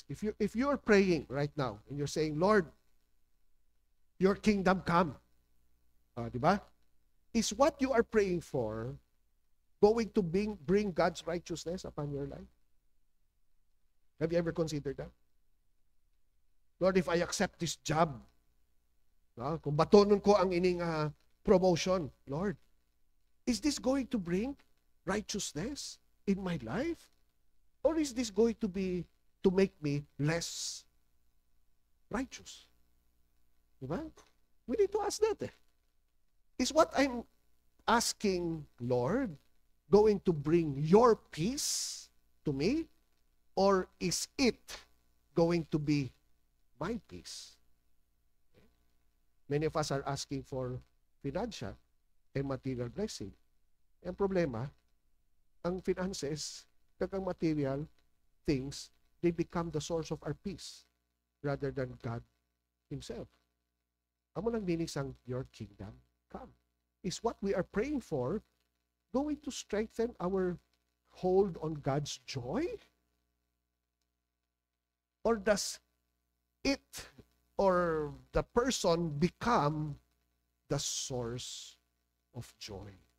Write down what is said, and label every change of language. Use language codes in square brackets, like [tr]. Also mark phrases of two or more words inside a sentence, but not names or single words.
[en] If you're praying right now and you're saying, Lord, your kingdom come. [tl] Diba? [en] Is what you are praying for going to bring God's righteousness upon your life? Have you ever considered that? Lord, if I accept this job, [hil] kung batonon ko ang ining promotion, Lord, [en] is this going to bring righteousness in my life? Or is this going to make me less righteous? Diba? We need to ask that. Is what I'm asking, Lord, going to bring your peace to me? Or is it going to be my peace? Many of us are asking for financial and material blessing. [hil] Ang problema, ang [en] finances, [hil] kag ang [en] material things, they become the source of our peace. rather than God Himself. [hil] Amo lang dinig sang [en] your kingdom come. Is what we are praying for going to strengthen our hold on God's joy? Or does it or the person become the source of joy?